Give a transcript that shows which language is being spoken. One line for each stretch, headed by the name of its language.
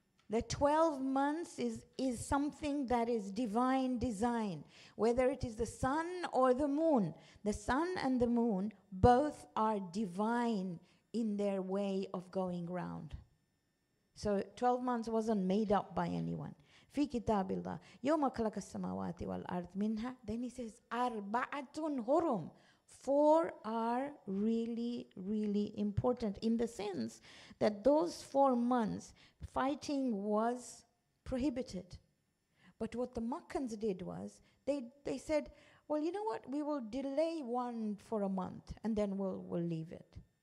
English: The 12 months is something that is divine design, whether it is the sun or the moon. The sun and the moon both are divine in their way of going round. So 12 months wasn't made up by anyone.
Arabic: في كتاب الله يوم خلق السماوات والأرض منها.
English: Then he says
Arabic: أربعة هرم.
English: 4 are really, really important in the sense that those 4 months fighting was prohibited. But what the Makkans did was they said, well, you know what, we will delay one for a month and then we'll leave it.